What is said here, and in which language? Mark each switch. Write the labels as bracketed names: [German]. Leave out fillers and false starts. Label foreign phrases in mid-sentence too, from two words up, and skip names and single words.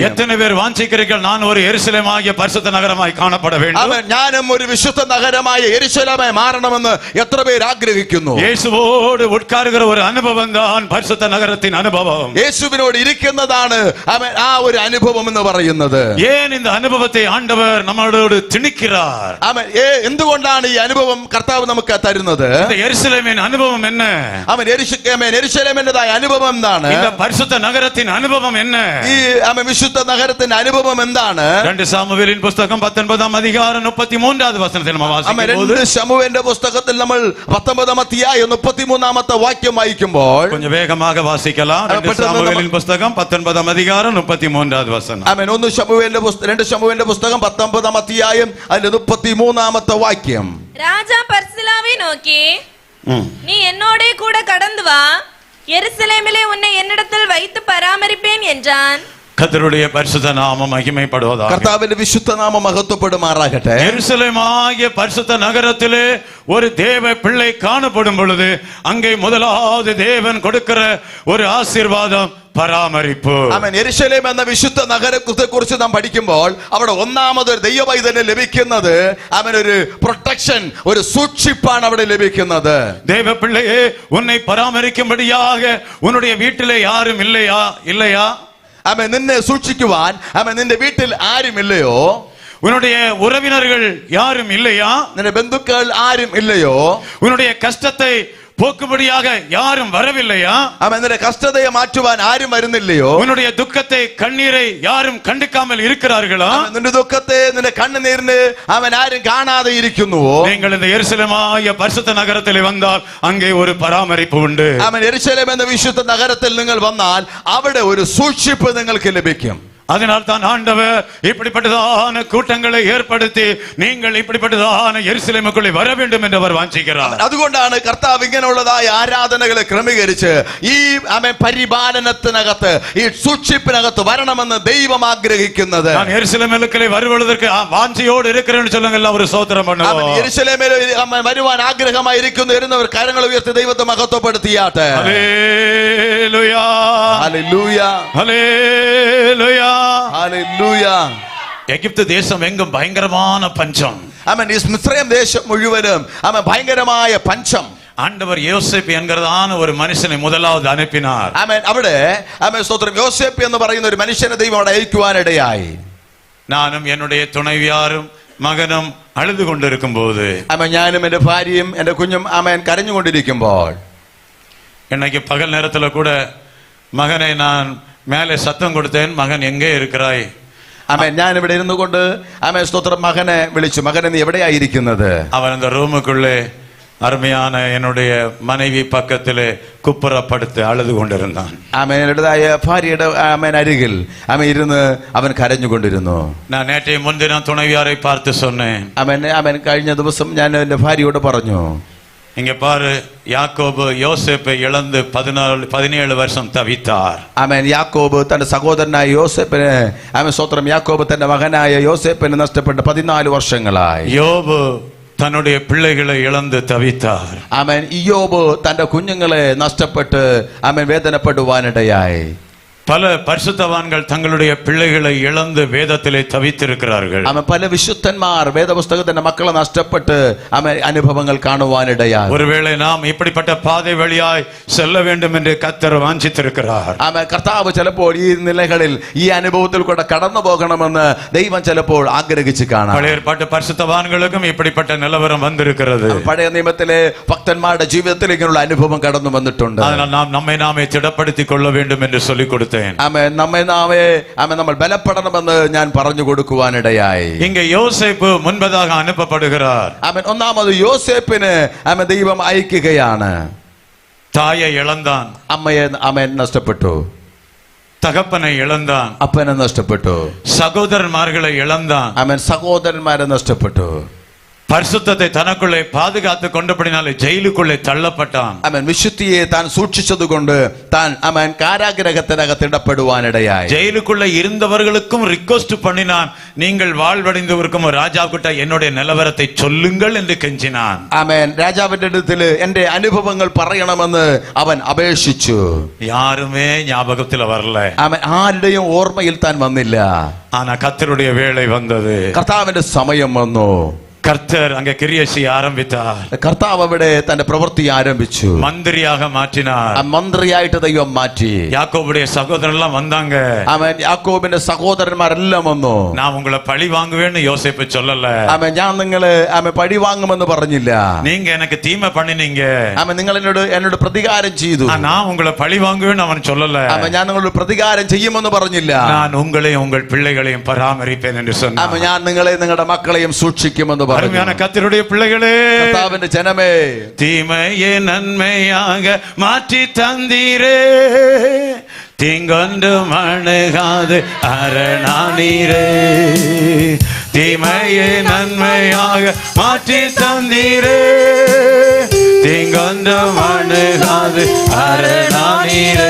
[Tamil] எத்தனை பேர் வாஞ்சிக்கிறீர்கள் நான் ஒரு எருசலேமாகிய பரிசுத்த நகரமாய் காணப்பட வேண்டும்? [Malayalam] ആമേൻ. ഞാനും ഒരു വിശുദ്ധ നഗരമായ യെരൂശലേമായി മാറണമെന്ന് എത്ര പേർ ആഗ്രഹിക്കുന്നു? [Tamil] இயேசுவோடு உட்காருகிற ஒரு அனுபவம் தான் பரிசுத்த நகரத்தின் அனுபவம். [Malayalam] യേശുവിനോട് ഇരിക്കുന്നതാണ് ആമേൻ ആ ഒരു അനുഭവം എന്ന് പറയുന്നത്. [Tamil] ஏன் இந்த அனுபவத்தை ஆண்டவர் நம்மளோடு திணிக்கிறார்? [Malayalam] ആമേൻ. എന്തുകൊണ്ടാണ് ഈ അനുഭവം കർത്താവ് നമുക്ക് തരുന്നത്? [Tamil] இந்த எருசலேமின் அனுபவம் என்ன? [Malayalam] ആമേൻ. യെരൂശലേമിന്റേതായ അനുഭവം എന്താണ്? [Tamil] இந்த பரிசுத்த நகரத்தின் அனுபவம் என்ன? [Malayalam] ഈ ആമേൻ വിശുദ്ധ നഗരത്തിന്റെ അനുഭവം എന്താണ്? [Tamil] 2 சாமுவேலின் புத்தகம் 19ஆம் அதிகாரம் 33வது வசனத்தில் நம்ம [Malayalam] ആമേൻ. [Tamil] வாசிக்கும்போது [Malayalam] 2 ശമൂവേലിന്റെ പുസ്തകത്തിൽ നമ്മൾ 19 അധ്യായം 33ാമത്തെ വാക്യം വായിക്കുമ്പോൾ [Tamil] கொஞ்சம் வேகமாக வாசிக்கலாம். 2 சாமுவேலின் புத்தகம் 19ஆம் அதிகாரம் 33வது வசனம். [Malayalam] ആമേൻ. 2 ശമൂവേലിന്റെ പുസ്തകം 19 അധ്യായം അതിന്റെ 33ാമത്തെ വാക്യം. [Tamil] ராஜா பர்சிலாவை நோக்கி, நீ என்னோட கூட கடந்து வா, எருசலேமிலே உன்னை என்னிடத்தில் வைத்து பராமரிப்பேன் என்றான். கர்த்தருடைய பரிசுத்த நாமம் மகிமைப்படுவதாக. [Malayalam] കർത്താവിന്റെ വിശുദ്ധ നാമം മഹത്വപ്പെടുമാറാകട്ടെ. [Tamil] எருசலேமாகிய பரிசுத்த நகரத்திலே ஒரு தேவ பிள்ளை காணப்படும் பொழுது அங்கே முதலாவது தேவன் கொடுக்கிற ஒரு ஆசீர்வாதம் പരാമരിപ്പ്. [Malayalam] ആമേൻ. യെരൂശലേം എന്ന വിശുദ്ധ നഗരത്തെ കുറിച്ച് നാം പഠിക്കുമ്പോൾ അവിടെ ഒന്നാമത് ഒരു ദൈവപൈതലിന് ലഭിക്കുന്നത് ആമേൻ ഒരു പ്രൊട്ടക്ഷൻ, ഒരു സൂക്ഷിപ്പാണ് അവിടെ ലഭിക്കുന്നത്. [Tamil] தேவ பிள்ளையே உன்னை பராமரிக்கும்படியாக உன்னுடைய வீட்டிலே யாரும் இல்லையா? [Malayalam] ആമേൻ. നിന്നെ സൂക്ഷിക്കുവാൻ ആമേൻ നിന്റെ വീട്ടിൽ ആരും ഇല്ലയോ? [Tamil] உன்னுடைய உறவினர்கள் யாரும் இல்லையா? [Malayalam] നിന്റെ ബന്ധുക്കൾ ആരും ഇല്ലയോ? [Tamil] உன்னுடைய கஷ்டத்தை போக்கும்படியாக யாரும் வரவில்லையா? [Malayalam] ആമേൻ. നിന്റെ കഷ്ടതയെ മാറ്റുവാൻ ആരും വരുന്നില്ലയോ? [Tamil] உன்னுடைய துக்கத்தை கண்ணீரை யாரும் கண்டுக்காமல் இருக்கிறார்களா? [Malayalam] ആമേൻ. നിന്റെ ദുഃഖത്തെ നിന്റെ കണ്ണുനീരിന് അവൻ ആരും കാണാതെ ഇരിക്കുന്നുവോ? [Tamil] நீங்கள் இந்த எருசலேமாகிய பரிசுத்த நகரத்தில் வந்தால் அங்கே ஒரு பராமரிப்பு உண்டு. [Malayalam] ആമേൻ. യെരൂശലേം എന്ന വിശുദ്ധ നഗരത്തിൽ നിങ്ങൾ വന്നാൽ അവിടെ ഒരു സൂക്ഷിപ്പ് നിങ്ങൾക്ക് ലഭിക്കും. [Tamil] அதனால் தான் ஆண்டவர் இப்படிப்பட்டதான கூட்டங்களை ஏற்படுத்தி நீங்கள் இப்படிப்பட்டதான எருசலேமுக்குள்ளே வர வேண்டும் என்று அவர் வாஞ்சிக்கிறார். [Malayalam] അതുകൊണ്ടാണ് കർത്താവ് ഇങ്ങനെയുള്ളതായ ആരാധനകളെ ക്രമീകരിച്ച് ഈ ആമേൻ പരിപാലനത്തിനകത്ത് ഈ സൂക്ഷിപ്പിനകത്ത് വരണമെന്ന് ദൈവം ആഗ്രഹിക്കുന്നത്. [Tamil] நான் எருசலேமுக்குள்ளே வருவதற்கு வாஞ்சியோடு இருக்கிறேன்னு சொல்லுங்க, எல்லாம் ஒரு ஸ்தோத்திரம் பண்ணுவோம். [Malayalam] യെരൂശലേമിൽ വരുവാൻ ആഗ്രഹമായി വരുന്നവർ കരങ്ങൾ ഉയർത്തി ദൈവത്തെ മഹത്വപ്പെടുത്തിയാട്ടെ. ഹല്ലേലൂയ, ഹല്ലേലൂയ, ഹല്ലേലൂയ. ഹല്ലേലൂയ. [Tamil] எகிப்து தேசம் எங்கும் பயங்கரமான பஞ்சம். [Malayalam] ആമേൻ. ഈ മിസ്രയീം ദേശം മുഴുവനും ആമേൻ ഭയങ്കരമായ പഞ്ചം. [Tamil] ஆண்டவர் யோசேப்பு என்கிறதான ஒரு மனுஷனை முதலாவது அனுப்பினார். [Malayalam] ആമേൻ. അവിടെ ആമേൻ സ്തോത്രം യോസേപ്പ് എന്ന് പറയുന്ന ഒരു മനുഷ്യനെ ദൈവം അവിടെ അയക്കുവാനിടയായി. [Tamil] நானும் என்னுடைய துணைவியாரும் மகனும் அழுது கொண்டிருக்கும் போது, [Malayalam] ആമേൻ, ഞാനും എന്റെ ഭാര്യയും എന്റെ കുഞ്ഞും ആമേൻ കരഞ്ഞുകൊണ്ടിരിക്കുമ്പോൾ, [Tamil] இன்னைக்கு பகல் நேரத்தில் கூட மகனை நான் மேலே சத்தம் கொடுத்தேன், மகன் எங்கே இருக்கிறாய்? [Malayalam] ആമേൻ, ഞാൻ ഇവിടെ ഇരുന്നു കൊണ്ട് ആമേൻ സ്തോത്രം മകനെ വിളിച്ചു, മകനെ നീ എവിടെയായിരിക്കുന്നത്? [Tamil] அவன் அந்த ரூமுக்குள்ளே அருமையான என்னுடைய மனைவி பக்கத்திலே குப்புறப்படுத்து அழுது கொண்டிருந்தான். [Malayalam] ആമേൻ, എന്റേതായ ഭാര്യയുടെ ആമേൻ അരികിൽ ആമേൻ ഇരുന്ന് അവൻ കരഞ്ഞുകൊണ്ടിരുന്നു. [Tamil] நான் நேற்றைய முன்தினம் துணைவியாரை பார்த்து சொன்னேன், [Malayalam] ആമേൻ ആമേൻ കഴിഞ്ഞ ദിവസം ഞാൻ എന്റെ ഭാര്യയോട് പറഞ്ഞു, [Tamil] இங்க பாரு, யாக்கோபு யோசேப்பை இழந்து 17 வருஷம் தவித்தார். [Malayalam] ആമേൻ, യാക്കോബ് തന്റെ സഹോദരനായ യോസേപ്പിനെ ആമേൻ സ്തോത്രം യാക്കോബ് തന്റെ മകനായ യോസേപ്പിനെ നഷ്ടപ്പെട്ട് 14 വർഷങ്ങളായി. [Tamil] யோபு தன்னுடைய பிள்ளைகளை இழந்து தவித்தார். [Malayalam] ആമേൻ, ഇയ്യോബ് തന്റെ കുഞ്ഞുങ്ങളെ നഷ്ടപ്പെട്ട് ആമേൻ വേദനപ്പെടുവാനിടയായി. [Tamil] பல பரிசுத்தவான்கள் தங்களுடைய பிள்ளைகளை இழந்து வேதத்திலே தவித்திருக்கிறார்கள். [Malayalam] ആമേൻ, പല വിശുദ്ധന്മാർ വേദപുസ്തകത്തിന്റെ മക്കളെ നഷ്ടപ്പെട്ട് ആമേൻ അനുഭവങ്ങൾ കാണുവാനിടയായി. [Tamil] ஒருவேளை நாம் இப்படிப்பட்ட பாதை வழியாய் செல்ல வேண்டும் என்று கர்த்தர் வாஞ்சித்திருக்கிறார். [Malayalam] ആമേൻ, കർത്താവ് ചിലപ്പോൾ ഈ നിലകളിൽ ഈ അനുഭവത്തിൽ കൂടെ കടന്നു പോകണമെന്ന് ദൈവം ചിലപ്പോൾ ആഗ്രഹിച്ച് കാണാം. [Tamil] பழைய ஏற்பாட்டு பரிசுத்தவான்களுக்கும் இப்படிப்பட்ட நிலவரம் வந்திருக்கிறது. [Malayalam] പഴയ നിയമത്തിലെ ഭക്തന്മാരുടെ ജീവിതത്തിൽ ഇങ്ങനെയുള്ള അനുഭവം കടന്നു വന്നിട്ടുണ്ട്. [Tamil] அதனால் நாம் நம்மை நாமே திடப்படுத்திக் கொள்ள வேண்டும் என்று சொல்லிக் கொடுத்தேன். கொடுத்தேன். [Malayalam] ആമേൻ. നമ്മൾ ബലപ്പെടണമെന്ന് ഞാൻ പറഞ്ഞു കൊടുക്കുവാനിടയായി. [Tamil] இங்க யோசேப்பு முன்பதாக அனுப்பப்படுகிறார். [Malayalam] ആമേൻ. ഒന്നാമത് യോസേപ്പിന് ദൈവം അയക്കുകയാണ്. [Tamil] தாயை இழந்தான், [Malayalam] അമ്മയെ ആമേൻ നഷ്ടപ്പെട്ടു, [Tamil] தகப்பனை இழந்தான், [Malayalam] അപ്പനെ നഷ്ടപ്പെട്ടു, [Tamil] சகோதரன்மார்களை இழந்தான், [Malayalam] ആമേൻ. സഹോദരന്മാരെ നഷ്ടപ്പെട്ടു. [Tamil] பரிசுத்தத்தை தனக்குள்ளே பாதுகாத்து கொண்டபடினாலே ஜெயிலுக்குள்ளே தள்ளப்பட்டான். [Malayalam] അവൻ വിശുദ്ധിയെ താൻ സൂക്ഷിച്ചതുകൊണ്ട് താൻ അവൻ കാരാഗ്രഹത്തിനകത്ത് ഇടപെടുവാനിടയായി. [Tamil] ஜெயிலுக்குள்ளே இருந்தவர்களுக்கும் ரிக்வெஸ்ட் பண்ணினான், நீங்கள் வாழ்வடைந்தவருக்கும் ராஜாவுக்கிட்ட என்னுடைய நிலவரத்தை சொல்லுங்கள் என்று கெஞ்சினான். [Malayalam] ആമേൻ. രാജാവിന്റെ അടുത്തിൽ എന്റെ അനുഭവങ്ങൾ പറയണമെന്ന് അവൻ അപേക്ഷിച്ചു. [Tamil] யாருமே ஞாபகத்துல வரல. [Malayalam] അവൻ ആരുടെയും ഓർമ്മയിൽ താൻ വന്നില്ല. [Tamil] ஆனா கர்த்தருடைய வேளை வந்தது. [Malayalam] കർത്താവിന്റെ സമയം വന്നു. [Tamil] கர்த்தர் அங்கே கிரியை செய்ய ஆரம்பித்தார். [Malayalam] കർത്താവ് അവിടെ തന്റെ പ്രവൃത്തി ആരംഭിച്ചു. [Tamil] மந்திரியாக மாற்றினார். [Malayalam] മന്ത്രിയായിട്ട് ദൈവം മാറ്റി. [Tamil] யாக்கோபுடைய சகோதரன் எல்லாம் வந்தாங்க. [Malayalam] അവൻ യാക്കോബിന്റെ സഹോദരന്മാരെല്ലാം വന്നു. [Tamil] நான் உங்களை பழி வாங்குவேன்னு யோசேப்பு சொல்லல. [Malayalam] അവൻ ഞാൻ നിങ്ങള് പഴി വാങ്ങുമെന്ന് പറഞ്ഞില്ല. [Tamil] நீங்க எனக்கு தீமை பண்ணினீங்க. [Malayalam] അവൻ നിങ്ങൾ എന്നോട് പ്രതികാരം ചെയ്തു. [Tamil] நான் உங்களை பழி வாங்குவேன்னு அவன் சொல்லல. [Malayalam] അവൻ ഞാൻ നിങ്ങളോട് പ്രതികാരം ചെയ്യുമെന്ന് പറഞ്ഞില്ല. [Tamil] நான் உங்களையும் உங்கள் பிள்ளைகளையும் பராமரிப்பேன் என்று சொன்னான். [Malayalam] അവൻ ഞാൻ നിങ്ങളെ നിങ്ങളുടെ മക്കളെയും സൂക്ഷിക്കുമെന്ന് പറഞ്ഞു. [Tamil] அருமையான கர்த்தருடைய பிள்ளைகளே, [Malayalam] കർത്താവിന്റെ ജനമേ, [Tamil] தீமையை நன்மையாக மாற்றி தந்தீரே, தீங்கொன்று அணுகாது அரணானீரே. தீமையை நன்மையாக மாற்றி தந்தீரே, தீங்கொன்று அணுகாது அரணானீரே.